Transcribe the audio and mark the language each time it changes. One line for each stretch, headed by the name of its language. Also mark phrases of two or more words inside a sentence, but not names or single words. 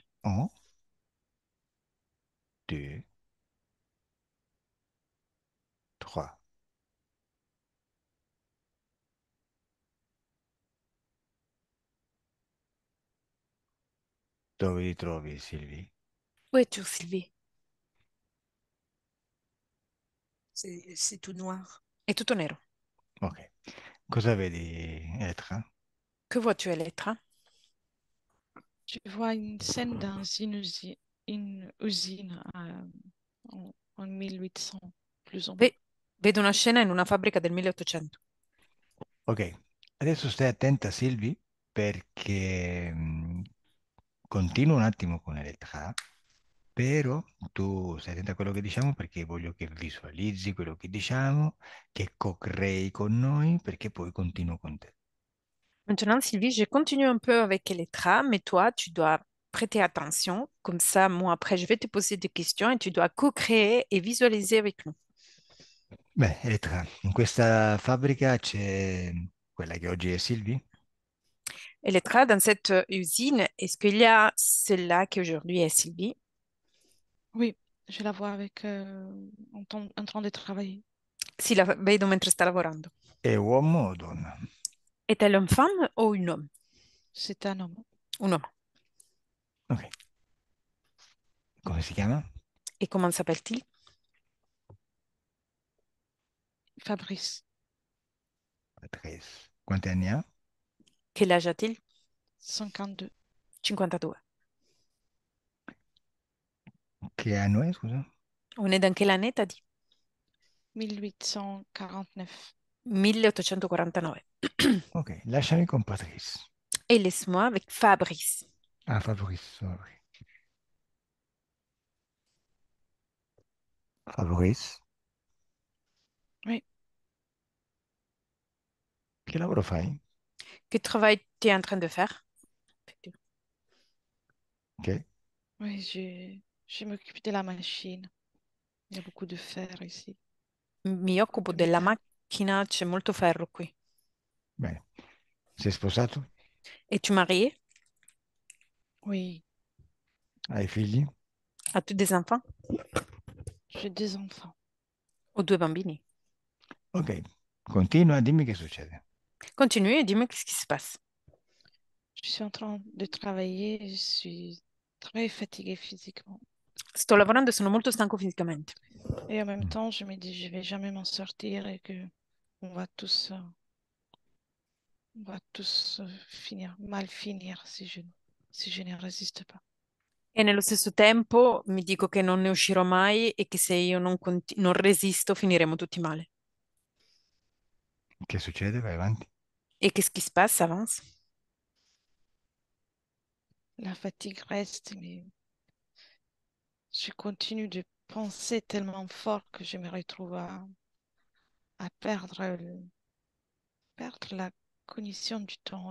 Italian: 1, 2, 3. Dove ti trovi, Silvi?
French: Où es-tu, Sylvie? C'est tout noir.
Italian: È tutto nero. Ok. Cosa vedi, Etra?
French: Que vois-tu, Elettra? Tu vois une scène dans une usine en 1800, plus ou moins.
Italian: Vedo una scena in una fabbrica del 1800. Ok, adesso stai attenta, Silvi, perché continuo un attimo con Elettra, però tu stai attenta a quello che diciamo perché voglio che visualizzi quello che diciamo, che co-crei con noi, perché poi continuo con te.
French: Maintenant, Sylvie, je continue un peu avec Elettra, mais toi, tu dois prêter attention. Comme ça, moi, après, je vais te poser des questions et tu dois co-créer et visualiser avec nous.
Italian: Beh, Elettra, in questa fabbrica c'è quella che oggi è Silvi?
French: Elettra, dans cette usine, est-ce qu'il y a celle-là qui aujourd'hui est Sylvie? Oui, je la vois avec en train de travailler.
Italian: Sì, la vedo mentre sta lavorando. È uomo o donna?
French: Est-elle une femme ou un homme? C'est un homme, Un homme.
Italian: Ok. Come si chiama?
French: Et comment s'appelle-t-il? Fabrice,
Italian: Patrice. Quanti anni ha?
French: Quel âge a-t-il? 52,
Italian: 52. Che anno è, scusa?
French: On est dans quelle année, t'as dit? 1849.
Italian: 1849. Ok, lasciami con Patrice.
French: Et laisse-moi avec Fabrice.
Italian: Ah, Fabrice, sorry. Fabrice,
French: Oui,
Italian: che lavoro fai?
French: Quel travail tu es en train de faire? Ok. oui, je m'occupe de la machine. Il y a beaucoup de fer ici.
Italian: Mi occupo
French: De
Italian: della
French: métal.
Italian: macchina, c'è molto ferro qui. Bene. Sei sposato?
French: Es-tu marié? Oui,
Italian: Hai figli?
French: As-tu des enfants? j'ai 2 enfants.
Italian: Ho due bambini. Ok, continua, dimmi che succede.
French: Continue et dis-moi qu'est-ce qui se passe. Je suis en train de travailler, je suis très fatiguée physiquement.
Italian: Sto lavorando e sono molto stanco fisicamente.
French: Et en même Mm. temps, je me dis, je vais jamais m'en sortir et que on va tous, euh, on va tous mal finir si je ne résiste pas.
Italian: E nello stesso tempo mi dico che non ne uscirò mai e che se io non resisto finiremo tutti male. Che succede? Vai avanti.
French: E qu'est-ce qui se passe? Avance. La fatigue reste, mais je continue de penser tellement fort que je me retrouve à perdre la cognition du temps.